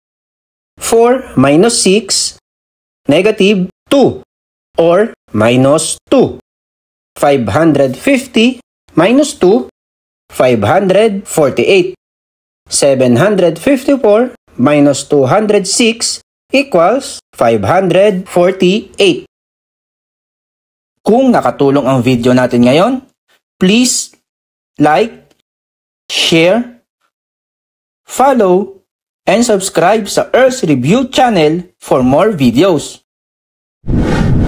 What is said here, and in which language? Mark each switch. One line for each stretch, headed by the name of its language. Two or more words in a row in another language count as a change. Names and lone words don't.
English: 4 minus 6, negative 2 or minus 2. 550 minus 2, 548. 754 minus 206 equals 548.
Filipino: Kung nakatulong ang video natin ngayon,
English: please like, share, follow, and subscribe sa Earl's Review channel for more videos.